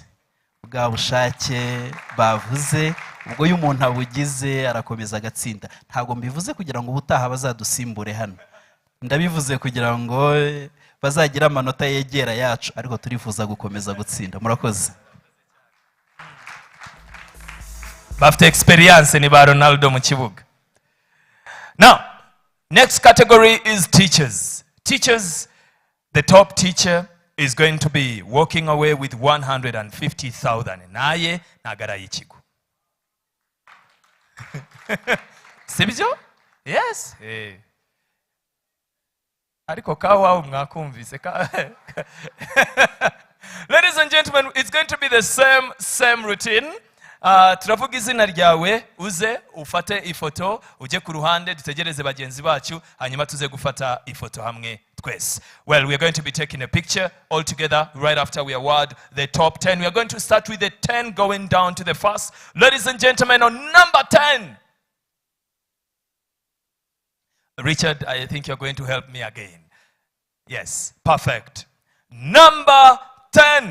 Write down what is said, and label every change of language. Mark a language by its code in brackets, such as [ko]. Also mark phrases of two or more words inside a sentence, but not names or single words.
[rw] Bwa bushake bavuze, ubwo iyo umuntu abugize arakomeza agatsinda. Ntabwo mbivuze kugira ngo ubutaha bazadusimbure hano, ndabivuze kugira ngo bazagira amanota yegera yacu, ariko turifuza gukomeza gutsinda. Murakoze. Bafite experience ni ba Ronaldo mu kibuga. [en] Now, next category is teachers. Teachers, the top teacher is going to be walking away with 150,000. Naye nagara ichigo. Sibyo? Yes. [rw] Ariko kawa mwakumvise. [en] Ladies and gentlemen, it's going to be the same routine. [rw] Turavuga izina ryawe uze ufate ifoto uje ku ruhande dutegereze bagenzi bacu hanyuma tuze gufata ifoto hamwe twese. [en] Well, we are going to be taking a picture all together right after we award the top 10. We are going to start with the 10 going down to the first. Ladies and gentlemen, on number 10. Richard, I think you're going to help me again. Yes, perfect. Number 10.